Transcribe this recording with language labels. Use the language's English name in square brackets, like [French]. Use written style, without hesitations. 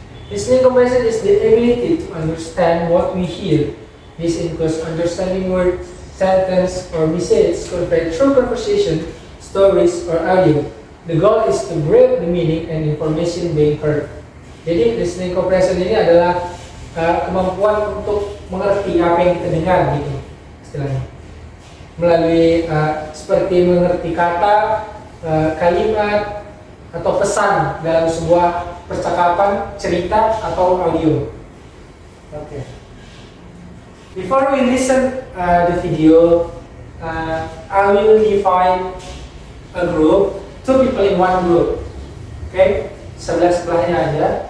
[English] Listening comprehension is the ability to understand what we hear. This includes understanding word, sentence, or message conveyed through conversation, stories, or audio. The goal is to grasp the meaning and information being heard. [Indonesian] Jadi listening comprehension ini adalah kemampuan untuk mengerti apa yang kita dengar gitu istilahnya. Melalui seperti mengerti kata, kalimat, atau pesan dalam sebuah percakapan, cerita, atau audio. Okay. [English] Before we listen the video, I will define a group, 2 people in one group. [Indonesian] Okay, sebelah-sebelahnya aja.